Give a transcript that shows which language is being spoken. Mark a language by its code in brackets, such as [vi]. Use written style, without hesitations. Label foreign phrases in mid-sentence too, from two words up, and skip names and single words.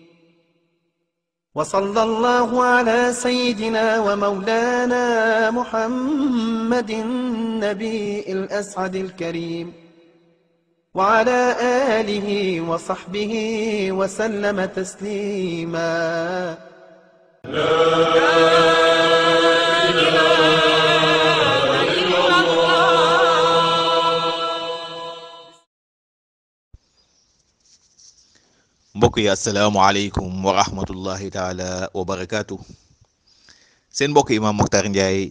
[ar] وصلى الله على سيدنا ومولانا محمد النبي الأسعد الكريم وعلى آله وصحبه وسلم تسليما. [wo] mbokk yi [ar] السلام عليكم ورحمة الله تعالى وبركاته [wo] seen mbokk Imam Mokhtar Ndiaye